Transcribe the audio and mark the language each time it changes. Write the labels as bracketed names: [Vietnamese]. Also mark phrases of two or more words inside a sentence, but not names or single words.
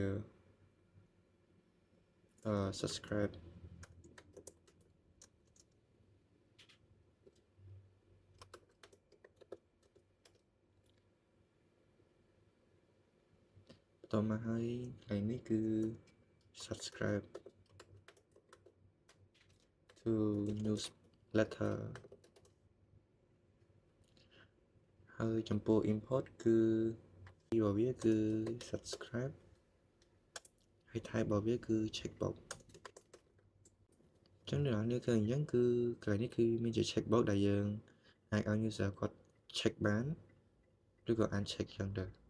[Khmer] subscribe បន្តមកហើយកន្លែងនេះគឺ subscribe [English] to newsletter [Khmer] ហើយចំពោះ input គឺរបស់វាគឺ subscribe ហើយ type របស់វាគឺ checkbox អញ្ចឹងអ្នកនរឃើញអញ្ចឹងគឺកន្លែងនេះគឺមានជា checkbox ដែលយើងអាចឲ្យ user គាត់ check បានឬក៏ uncheck អញ្ចឹងទៅ